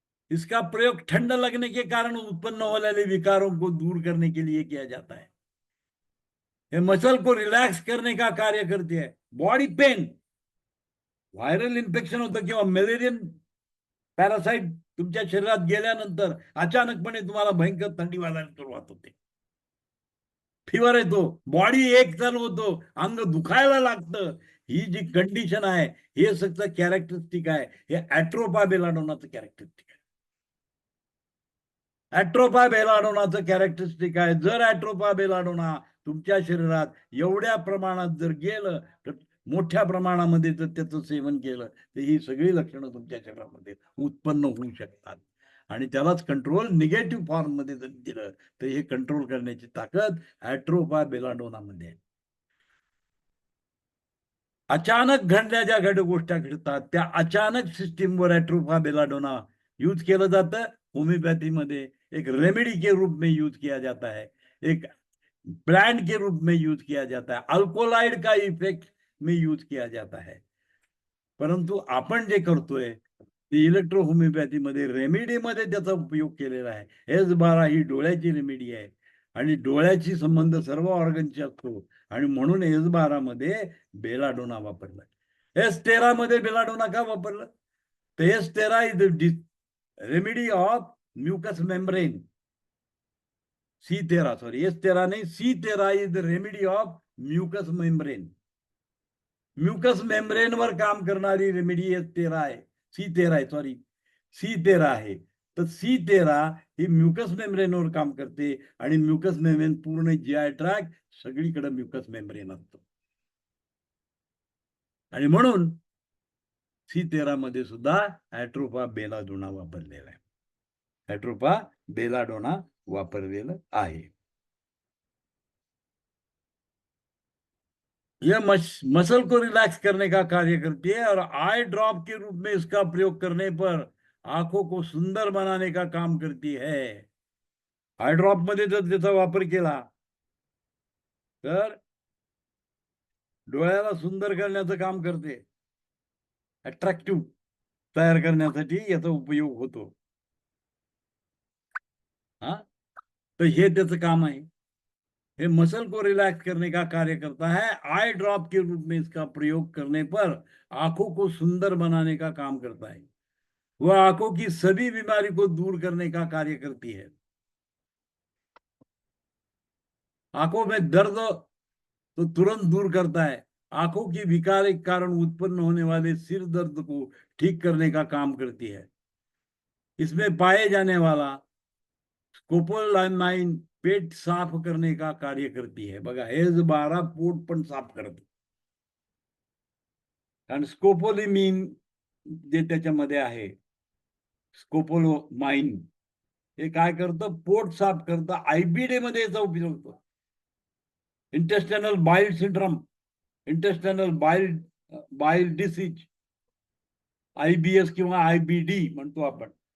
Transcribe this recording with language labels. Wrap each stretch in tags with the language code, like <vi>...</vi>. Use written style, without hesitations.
<hi>इसका प्रयोग ठंड लगने के कारण उत्पन्न होने वाले विकारों को दूर करने के लिए किया जाता है. ये मसल को रिलैक्स करने का कार्य करती है.</hi> <mr>बॉडी पेन, व्हायरल इन्फेक्शन होतं किंवा मलेरियन पॅरासाइट तुमच्या शरीरात गेल्यानंतर अचानकपणे तुम्हाला भयंकर थंडी वाजायला सुरुवात होते. फिवर येतो, बॉडी एक चालू होतो, अंग दुखायला लागतं. ही जी कंडिशन आहे, हे सगळं कॅरेक्टरिस्टिक आहे. हे ऍट्रोपा बेलाडोनाचं कॅरेक्टरिस्टिक आहे. ऍट्रोपा बेलाडोनाचं कॅरेक्टरिस्टिक आहे. जर ऍट्रोपा बेलाडोना तुमच्या शरीरात एवढ्या प्रमाणात जर गेलं, तर मोठ्या प्रमाणामध्ये जर त्याचं सेवन केलं, तर ही सगळी लक्षणं तुमच्या शरीरामध्ये उत्पन्न होऊ शकतात. आणि त्यालाच कंट्रोल निगेटिव्ह फॉर्म मध्ये जर दिलं, तर हे कंट्रोल करण्याची ताकद ऍट्रोपा बेलाडोनामध्ये आहे. अचानक घडल्या ज्या गोष्टी घडतात, त्या अचानक सिस्टीमवर ऍट्रोपा बेलाडोना यूज केलं जातं.</mr> <hi>होम्योपैथी मध्ये एक रेमेडी के रूप में यूज किया जाता है, एक ब्रांड के रूप में यूज किया जाता है, अल्कोलाइड का इफेक्ट में यूज किया जाता है.</hi> <mr>परंतु आपण जे करतोय ते इलेक्ट्रो होमिओपॅथी मध्ये रेमेडी मध्ये त्याचा उपयोग केलेला आहे. S12 ही डोळ्याची रेमेडी आहे आणि डोळ्याची संबंध सर्व ऑर्गनची असतो आणि म्हणून S12 मध्ये बेलाडोना वापरला. S13 मध्ये बेलाडोना का वापरलं? तर S13</mr> <en>Is the remedy of mucous membrane. C13 sorry, S13 नाही, C13 is the remedy of mucous membrane.</en> <mr>Mucous membrane वर काम करणारी रेमेडी S13 आहे. C13 आहे, सॉरी, C13 आहे. तर C13 ही म्युकस मेम्ब्रेनवर काम करते आणि म्युकस मेम्ब्रेन पूर्ण जीआय ट्रॅक्ट सगळीकडे म्युकस मेम्ब्रेन असतो आणि म्हणून C13 मध्ये सुद्धा ऍट्रोपा बेलाडोना वापरलेला आहे. ऍट्रोपा बेलाडोना वापरलेलं आहे.</mr> <hi>यह मसल को रिलैक्स करने का कार्य करती है और आई ड्रॉप के रूप में इसका प्रयोग करने पर आंखों को सुंदर बनाने का काम करती है.</hi> <mr>आई ड्रॉप मध्ये जर त्याचा वापर केला तर डोळ्याला सुंदर करण्याचं काम करते, अट्रॅक्टिव्ह तयार करण्यासाठी याचा उपयोग होतो. हा, तर हे त्याचं काम आहे.</mr> <hi>ये मसल को रिलैक्स करने का कार्य करता है. आई ड्रॉप के रूप में इसका प्रयोग करने पर आंखों को सुंदर बनाने का काम करता है. वह आंखों की सभी बीमारी को दूर करने का कार्य करती है. आंखों में दर्द तो तुरंत दूर करता है. आंखों की विकार के कारण उत्पन्न होने वाले सिर दर्द को ठीक करने का काम करती है. इसमें पाए जाने वाला स्कोपोलामाइन पेट साफ करने का कार्य करती है.</hi> <mr>बघा, S12 पोट पण साफ करते. कारण स्कोपोलामाइन जे त्याच्यामध्ये आहे, स्कोपोलामाइन हे काय करतं? पोट साफ करतं. आयबीडी मध्ये याचा उपयोग होतो. Intestinal bile syndrome, intestinal bile disease, IBS किंवा IBD म्हणतो आपण.</mr>